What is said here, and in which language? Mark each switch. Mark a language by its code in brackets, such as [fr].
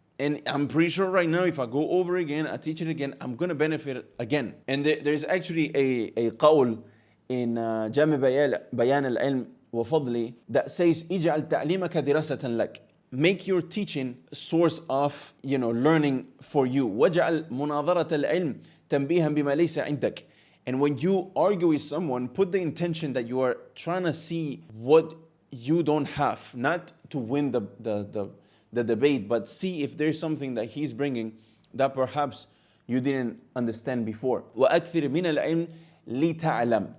[en] And I'm pretty sure right now, if I go over again, I teach it again, I'm going to benefit again. And there's actually a qawl in Jami Bayan al-Ilm wa Fadli that says, [ar] اجعل تعليمك دراسة لك. [en] Make your teaching a source of, learning for you. [ar] وجعل مناظرة العلم تنبيها بما ليس عندك. [en] And when you argue with someone, put the intention that you are trying to see what you don't have, not to win the debate, but see if there's something that he's bringing that perhaps you didn't understand before. [ar] وَأَكْثِرْ مِنَ الْعِلْمِ لِتَعْلَمْ.